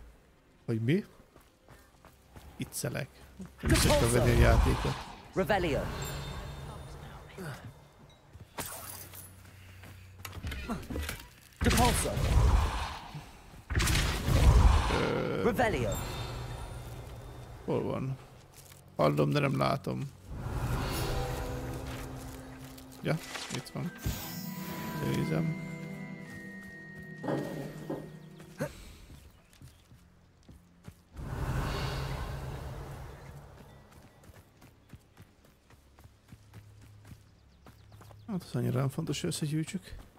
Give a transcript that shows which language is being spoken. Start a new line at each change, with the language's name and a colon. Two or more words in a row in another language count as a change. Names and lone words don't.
Hungarian: Hogy mi? Itt szelek. Nem is szoktam venni a játékot. Revelio. Depulso. Revelio. Hol van? Hallom, de nem látom. Ja, itt van. Nézem. Hát az annyira nem fontos, hogy összegyűjtsük.